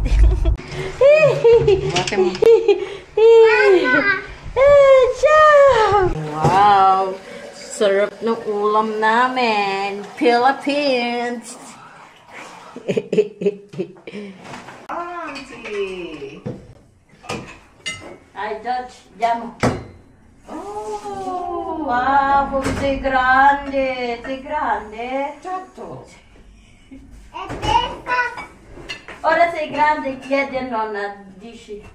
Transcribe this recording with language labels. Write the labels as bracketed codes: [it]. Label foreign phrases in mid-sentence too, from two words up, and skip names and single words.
[tl] Wow. Sarap ng ulam namin. Philippines. Auntie! Ay, Dodge, llamo. Oh! [it] Wow, sei grande, sei grande. Certo! Ora sei grande, chiedi a nonna, dici.